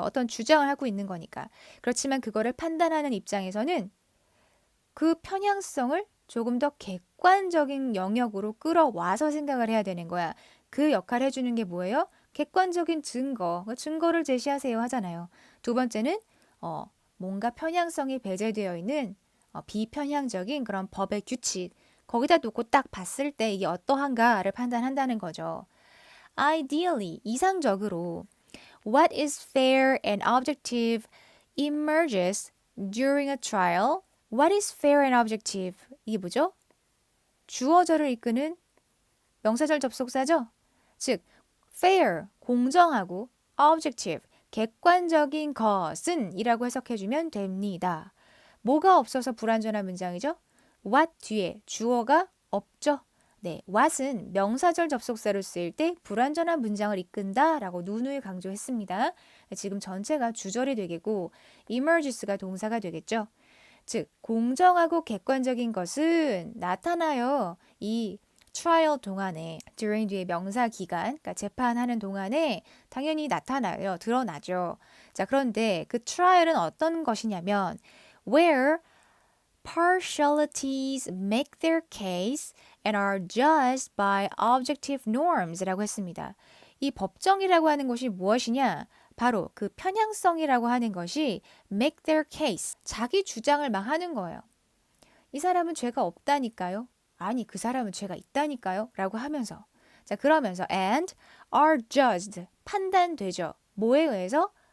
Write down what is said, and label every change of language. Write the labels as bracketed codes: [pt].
[ko] 어떤 주장을 하고 있는 거니까. 그렇지만 그거를 판단하는 입장에서는 그 편향성을 조금 더 객관적인 영역으로 끌어와서 생각을 해야 되는 거야. 그 역할을 해주는 게 뭐예요? 객관적인 증거를 제시하세요 하잖아요. 두 번째는 뭔가 편향성이 배제되어 있는 비편향적인 그런 법의 규칙, 거기다 놓고 딱 봤을 때 이게 어떠한가를 판단한다는 거죠. [en] Ideally, [ko] 이상적으로 [en] what is fair and objective emerges during a trial. What is fair and objective? [ko] 이게 뭐죠? 주어절을 이끄는 명사절 접속사죠? 즉, fair, 공정하고 objective, 객관적인 것은 이라고 해석해주면 됩니다. 뭐가 없어서 불완전한 문장이죠? what 뒤에 주어가 없죠? 네, what은 명사절 접속사로 쓰일 때 불완전한 문장을 이끈다 라고 누누이 강조했습니다. 지금 전체가 주절이 되겠고 emerges가 동사가 되겠죠. 즉, 공정하고 객관적인 것은 나타나요. 이 trial 동안에 during 뒤에 명사 기간, 그러니까 재판하는 동안에 당연히 나타나요. 드러나죠. 자, 그런데 그 trial은 어떤 것이냐면 [en] where partialities make their case and are judged by objective norms [ko] 라고 했습니다. 이 법정이라고 하는 것이 무엇이냐? 바로 그 편향성이라고 하는 것이 [en] make their case, [ko] 자기 주장을 막 하는 거예요. 이 사람은 죄가 없다니까요. 아니, 그 사람은 죄가 있다니까요. 라고 하면서 자, 그러면서 [en] and are judged, [ko] 판단되죠. 뭐에 의해서?